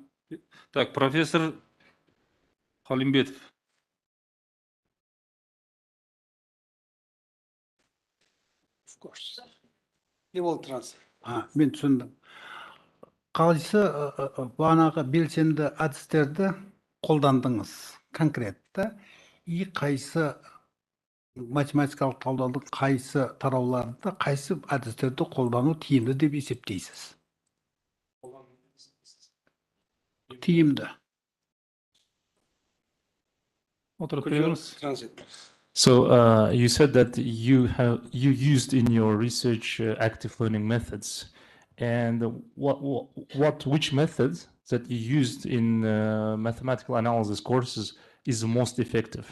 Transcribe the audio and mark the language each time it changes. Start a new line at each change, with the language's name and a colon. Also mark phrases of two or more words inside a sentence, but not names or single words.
Kazakh: Так, профессор Халимбетов.
English: Of course. He will translate.
Kazakh: Мен түсіндім. Қайсы бағанағы белсенді әдістерді қолдандыңыз конкретті, и қайсы математикалық талдаудың қайсы тарауларында қайсы әдістерді қолдану тиімді деп есептейсіз? Тиімді. Отырып
English: Could you
Kazakh: беріңіз.
English: translate? So you said that you used in your research active learning methods, and which method that you used in mathematical analysis courses is the most effective?